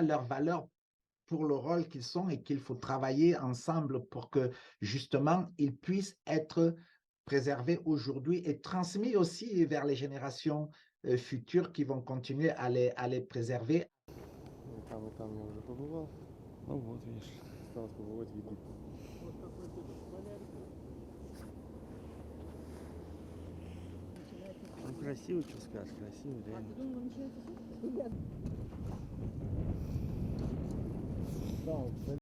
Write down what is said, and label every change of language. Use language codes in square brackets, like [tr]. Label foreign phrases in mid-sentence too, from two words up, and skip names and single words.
[fr] leur valeur pour le rôle qu'ils sont, et qu'il faut travailler ensemble pour que justement ils puissent être préservés aujourd'hui et transmis aussi vers les générations futures qui vont continuer à les préserver. [ru] Там и там я уже побывал. Ну вот, видишь, осталось побывать, видно. Ну красиво, что скажешь, красиво, реально. Да,